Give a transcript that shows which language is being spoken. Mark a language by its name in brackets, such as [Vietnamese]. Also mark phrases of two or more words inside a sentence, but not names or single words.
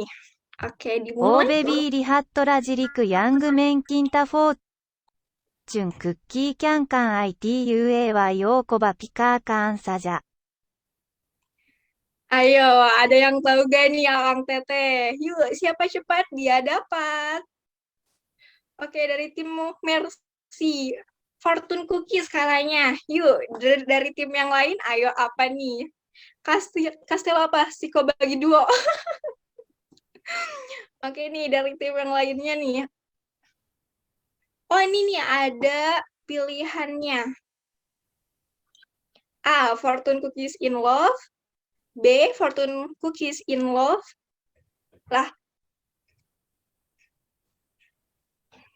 [Indonesian] Oke, dimulai. ベビーリハットラジリクヤングメンキンタフォーチュンクッキーキャンカン ITUA ヨーコバピカーカンサジャ Ayo, ada yang tahu gak nih Kang Teteh? Yuk, siapa cepat dia dapat. Oke, dari tim Mercy. Fortune Cookies kalanya. Yuk, dari tim yang lain, ayo apa nih? Kastil apa? Siko bagi duo. Oke nih, dari tim yang lainnya nih. Oh, ini nih ada pilihannya. A. Fortune Cookies in Love. B. Fortune Cookies in Love. Lah.